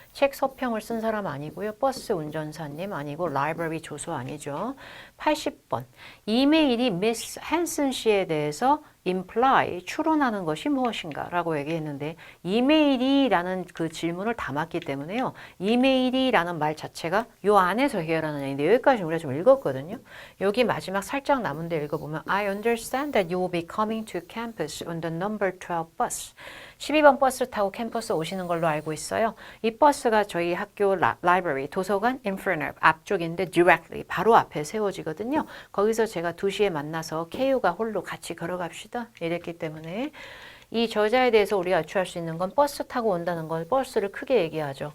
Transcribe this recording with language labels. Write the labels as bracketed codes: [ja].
[ko] 책 서평을 쓴 사람 아니고요. 버스 운전사님 아니고 라이브러리 조수 아니죠. 80번. 이메일이 미스 헨슨 씨에 대해서 imply, 추론하는 것이 무엇인가 라고 얘기했는데 이메일이라는 그 질문을 담았기 때문에요. 이메일이라는 말 자체가 요 안에서 해결하는 얘기인데 여기까지 우리가 좀 읽었거든요. 여기 마지막 살짝 남은 데 읽어보면 [en] I understand that you will be coming to campus on the number 12 bus. [ko] 12번 버스 타고 캠퍼스 오시는 걸로 알고 있어요. 이 버스가 저희 학교 라이브러리, 도서관 인프레너 앞쪽인데 directly, 바로 앞에 세워지거든요. 거기서 제가 2시에 만나서 케이오가 홀로 같이 걸어갑시다. 이랬기 때문에 이 저자에 대해서 우리가 유추할 수 있는 건 버스 타고 온다는 건 버스를 크게 얘기하죠.